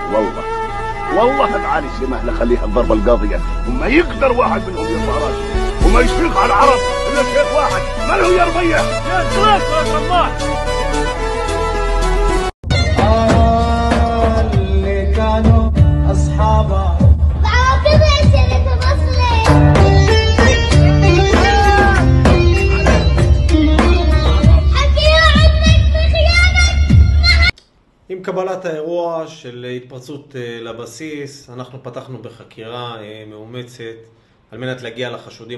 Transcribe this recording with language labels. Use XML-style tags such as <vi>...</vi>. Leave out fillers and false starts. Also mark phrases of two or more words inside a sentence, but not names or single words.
<ar>والله افعال السماح لخليها الضربه القاضيه، وما يقدر واحد منهم يرفع راسه، وما يشفق على العرب الا شيخ واحد ما له يا ربيع. يا سلام يا الله. اللي كانوا اصحابه</ar> <he>עם קבלת האירוע של התפרצות לבסיס, אנחנו פתחנו בחקירה מאומצת על מנת להגיע לחשודים.</he>